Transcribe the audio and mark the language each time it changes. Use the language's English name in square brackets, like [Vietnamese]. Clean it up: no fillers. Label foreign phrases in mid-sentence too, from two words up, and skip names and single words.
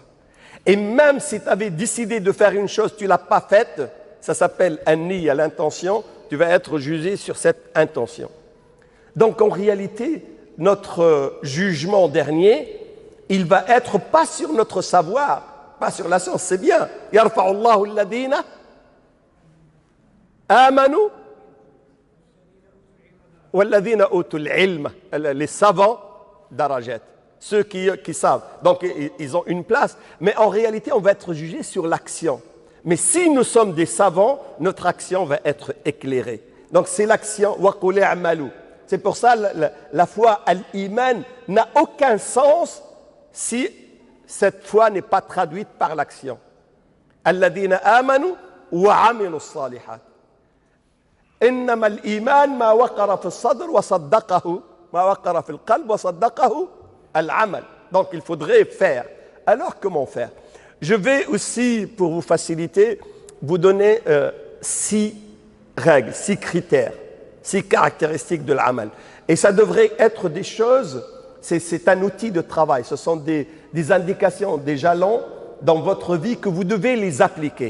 [French] Et même si tu avais décidé de faire une chose, tu ne l'as pas faite, ça s'appelle an-niyya, l'intention, tu vas être jugé sur cette intention. Donc en réalité, notre jugement dernier, il va être pas sur notre savoir, pas sur la science, c'est bien. [Arabic] يرفع الله الذين آمنوا والذين أوتوا العلم, [French] les savants darajat, ceux qui savent. Donc ils ont une place, mais en réalité, on va être jugé sur l'action. Mais si nous sommes des savants, notre action va être éclairée. Donc c'est l'action [Arabic] وقل اعملوا. [French] C'est pour ça la foi al-iman n'a aucun sens si cette foi n'est pas traduite par l'action. [Arabic] الذين آمنوا وعملوا الصالحات. إنما الإيمان ما وقر في الصدر وصدقه ما وقر في القلب وصدقه العمل. [French] Donc il faudrait faire. Alors comment faire? Je vais aussi, pour vous faciliter, vous donner 6 règles, 6 critères, 6 caractéristiques de l'amal. Et ça devrait être des choses, c'est un outil de travail, ce sont des indications, des jalons dans votre vie que vous devez les appliquer.